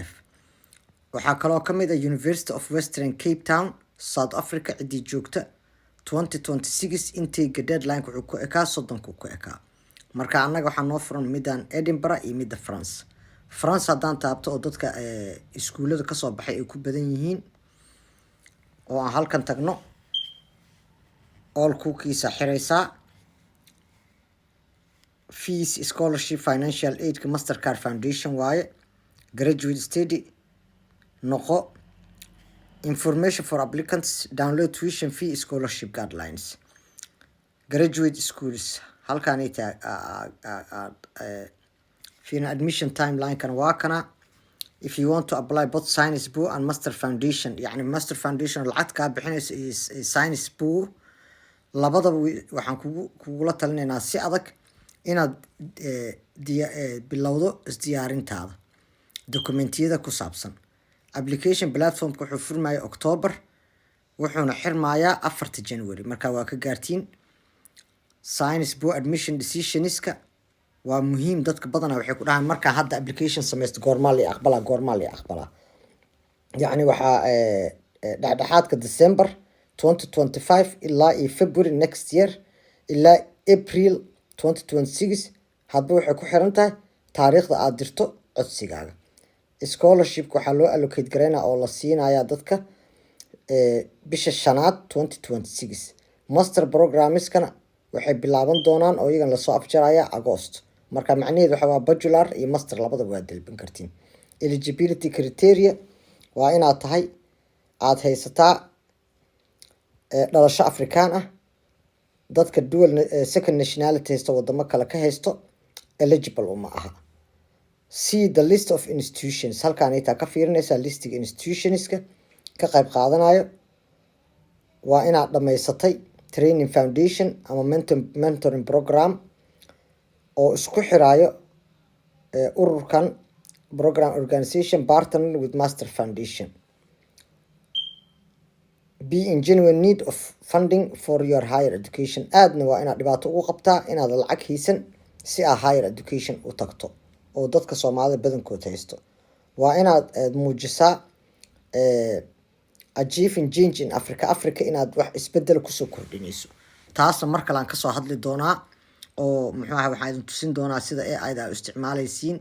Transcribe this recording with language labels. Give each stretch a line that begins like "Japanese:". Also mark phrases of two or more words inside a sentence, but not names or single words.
Somali: waxaa kaloo ka mid ah University of Western Cape Town South Africa cidii joogta 2026
English: intake deadline
Somali: wuxuu ku ekaa 30 ku ekaa. Marka annaga waxaa noo furan midaan Edinburgh iyo midda France haddaan taabto oo dadka iskuulada ka soo baxay ay ku badan yihiin oo aan halkan tagno
English: all cookies
Somali: xiraysaa.
English: Fees scholarship financial aid ka Mastercard Foundation waaye. Graduate study noqo. Information for applicants, download tuition fee scholarship guidelines. Graduate schools
Somali: halkaan ay tahay
English: admission timeline
Somali: kan waa kana.
English: If you want to apply both Sciences Po and Master Foundation,
Somali: يعني Master Foundation lacag ka bixinaysa Sciences Po labadaba waxaan kugula talinaynaa si adag inaad bilowdo isdiyaarintaada dokumentiyada ku saabsan. Application platform wuxuu furmayaa October wuxuuna xirmayaa 4 January. Marka waa ka gaartiin. Sciences Po
English: admission decisionska
Somali: waa muhiim, dadka badanaa waxay ku dhahaan marka hadda application sameysto goorma la aqbalaa. Yacni waxaa dhexdhexaadka December 2025 ilaa February
English: next year
Somali: ilaa April 2026 hadba waxay ku xiran tahay taariikhda aad dirto codsigaaga. Scholarship waxaa loo allocate gareynaa oo la siinayaa dadka bisha shanaad 2026.
English: Master programmeskana
Somali: waxay bilaaban doonaan oo iyagan lasoo afjaraya August. Marka macnaheedu waxa waa bachelor iyo master labadaba waa dalban kartiin.
English: Eligibility criteria
Somali: waa inaad tahay aad haysataa dhalasho Afrikaan ah, dadka
English: dual second nationality
Somali: haysto wadamo kale ka haysto eligible uma aha.
English: See the list of institutions.
Somali: halkaan ay ka fiirinaysaa listiga institutionska ka qayb qaadanayo. Waa inaad dhamaysatay
English: training foundation
Somali: ama
English: mentoring program
Somali: oo isku xiraayo ururkan
English: program organization partner with Master Foundation. Be in genuine need of funding for your higher education.
Somali: aadna waa inaad dhibaato ugu qabtaa inaad lacag haysan si aad
English: higher education
Somali: u tagto oo dadka Soomaalida badankood haysto. Waa inaad muujisaa
English: achieving change in Africa
Somali: inaad wax isbedel ku soo kordhinayso. Taasna mar kale aan ka soo hadli doonaa oo muxuu ahaa waxaan idin tusin doonaa sida AI-da aad u isticmaalaysiin.